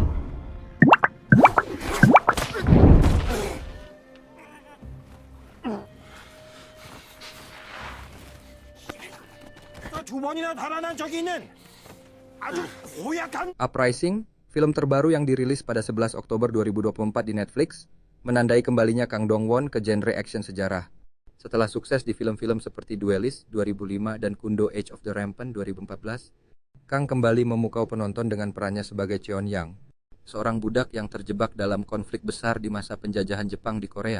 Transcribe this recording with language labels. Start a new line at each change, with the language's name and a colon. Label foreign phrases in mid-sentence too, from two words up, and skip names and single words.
Korean: 두 번이나 달아난 적이 있는 아주 고약한.
Indonesian: Uprising, film terbaru yang dirilis pada 11 Oktober 2024 di Netflix, menandai kembalinya Kang Dong-won ke genre action sejarah. Setelah sukses di film-film seperti Duelist 2005 dan Kundo Age of the Rampant 2014, Kang kembali memukau penonton dengan perannya sebagai Cheon-yang, seorang budak yang terjebak dalam konflik besar di masa penjajahan Jepang di Korea.